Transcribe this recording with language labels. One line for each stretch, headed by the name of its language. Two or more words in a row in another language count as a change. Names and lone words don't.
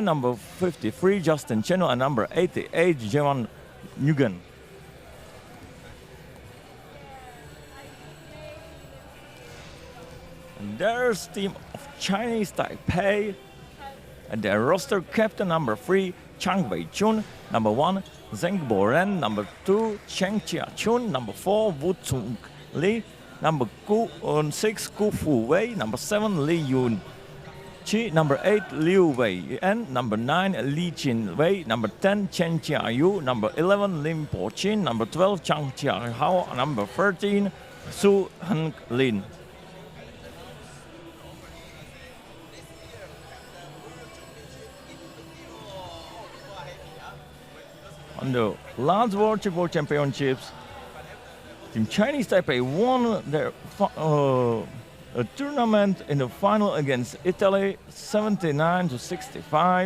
English: Number 53, Justin Cheno. And number 88, Jevan Nguyen. And there's team of Chinese Taipei. And their roster captain number 3, Chang Wei Chun. Number 1, Zheng Boren. Number 2, Cheng Chia Chun. Number 4, Wu Tsung Li. Number 6, Ku Fu Wei. Number 7, Li Yun Chi. Number 8, Liu Wei En. Number 9, Li Chin Wei. Number 10, Chen Chia Yu. Number 11, Lim Po Chin. Number 12, Chang Chia Hao. Number 13, Su Heng Lin. On the last World Tchoukball Championships, Team Chinese Taipei won their a tournament in the final against Italy, 79-65.